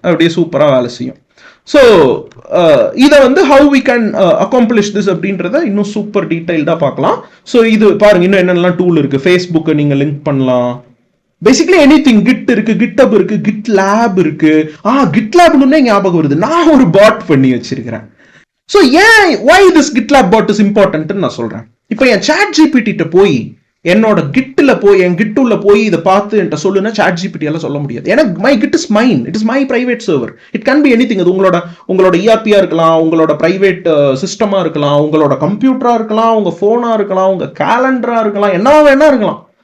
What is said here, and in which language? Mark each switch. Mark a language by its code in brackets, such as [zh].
[ta] அப்படியே சூப்பரா வேலை செய்யும். ஸோ இதை வந்து [en] how we can accomplish this [ta] அப்படின்றத இன்னும் சூப்பர் டீடைல்டா பார்க்கலாம். ஸோ இது பாருங்க, இன்னும் என்னென்னலாம் டூல் இருக்கு. ஃபேஸ்புக்கை நீங்க லிங்க் பண்ணலாம். Basically anything. கிட் இருக்கு, கிட்டப் இருக்கு, கிட் லேப் இருக்கு. கிட்லேப்னு ஞாபகம் வருது, நான் ஒரு பாட் பண்ணி வச்சிருக்கிறேன். [en] so ஏன் why this GitLab bot is important [ta] நான் சொல்றேன். இப்போ என் ChatGPT போய் என்னோட கிட்ல போய் என் கிட்டுள்ள போய் இதை பார்த்து என்கிட்ட சொல்லுன்னா ChatGPT எல்லாம் சொல்ல முடியாது. ஏன்னா [en] My git is mine, it is my private server. It can be anything. [ta] அது உங்களோட ERP-ஆ இருக்கலாம், உங்களோட பிரைவேட் சிஸ்டமா இருக்கலாம், உங்களோட கம்ப்யூட்டரா இருக்கலாம், உங்க போனா இருக்கலாம், உங்க கேலண்டரா இருக்கலாம், என்ன வேணா இருக்கலாம்.